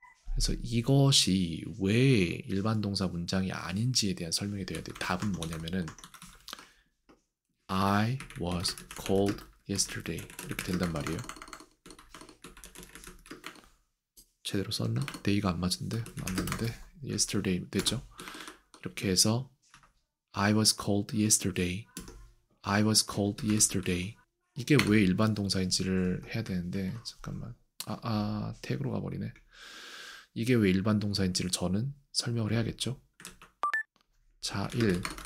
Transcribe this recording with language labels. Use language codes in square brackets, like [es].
[ko] 그래서 이것이 왜 일반 동사 문장이 아닌지에 대한 설명이 돼야 돼요. 답은 뭐냐면은 [en] I was cold yesterday [ko] 이렇게 된단 말이에요. 제대로 썼나? day가 안 맞는데 yesterday 됐죠? [en] 이렇게 해서 I was cold yesterday. I was cold yesterday. [ko] 이게 왜 일반 동사인지를 해야 되는데 잠깐만. 태그로 가버리네. 이게 왜 일반 동사인지를 저는 설명을 해야겠죠. 자, 1.